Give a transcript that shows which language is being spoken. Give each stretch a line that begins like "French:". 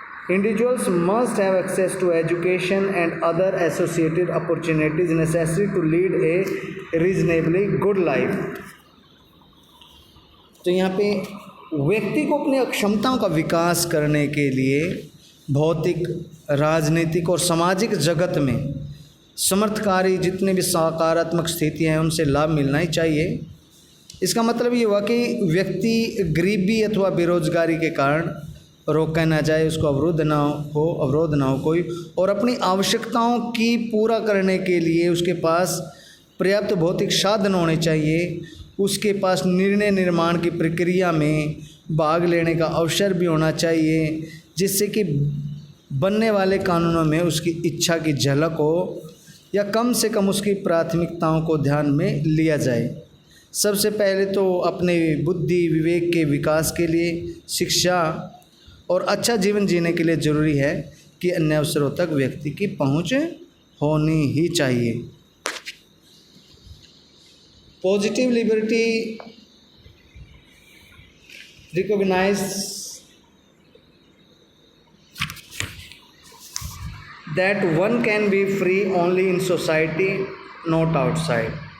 English: Individuals must have access to education and other associated opportunities necessary to lead a reasonably good life.
Hindi: तो यहाँ पे व्यक्ति को अपनी क्षमताओं का विकास करने के लिए भौतिक, राजनीतिक और सामाजिक जगत में समर्थकारी जितने भी सकारात्मक स्थितियाँ हैं उनसे लाभ मिलना ही चाहिए। इसका मतलब ये हुआ कि व्यक्ति गरीबी अथवा बेरोजगारी के कारण रोका ना जाए, उसको अवरोध ना हो कोई, और अपनी आवश्यकताओं की पूरा करने के लिए उसके पास पर्याप्त भौतिक साधन होने चाहिए, उसके पास निर्णय निर्माण की प्रक्रिया में भाग लेने का अवसर भी होना चाहिए, जिससे कि बनने वाले कानूनों में उसकी इच्छा की झलक हो या कम से कम उसकी प्राथमिकताओं को ध्यान में लिया जाए। सबसे पहले तो अपने बुद्धि विवेक के विकास के लिए शिक्षा और अच्छा जीवन जीने के लिए ज़रूरी है कि अन्य अवसरों तक व्यक्ति की पहुंच होनी ही चाहिए।
English: positive liberty recognise that one can be free only in society, not outside